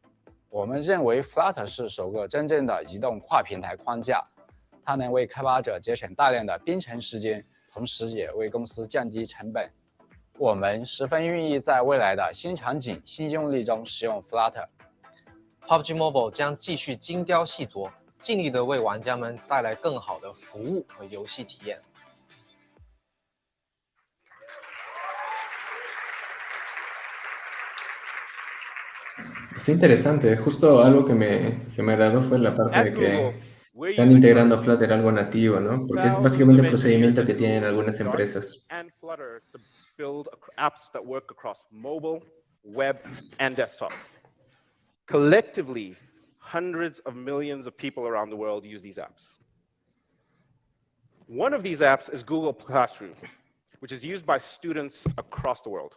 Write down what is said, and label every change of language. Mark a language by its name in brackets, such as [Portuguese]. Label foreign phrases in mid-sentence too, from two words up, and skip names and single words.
[Chinese] 我们认为 Flutter 是首个真正的移动跨平台框架，它能为开发者节省大量的编程时间，同时也为公司降低成本。我们十分愿意在未来的新场景、新用例中使用 Flutter。PUBG Mobile 将继续精雕细琢，尽力地为玩家们带来更好的服务和游戏体验。 [Spanish] Está interesante. Justo algo que me agradó fue la parte de que están integrando a Flutter algo nativo, ¿no? Porque es básicamente el procedimiento que tienen algunas empresas. [English] And Flutter to build apps that work across mobile, web, and desktop. Collectively, hundreds of millions of people around the world use these apps. One of these apps is Google Classroom, which is used by students across the world.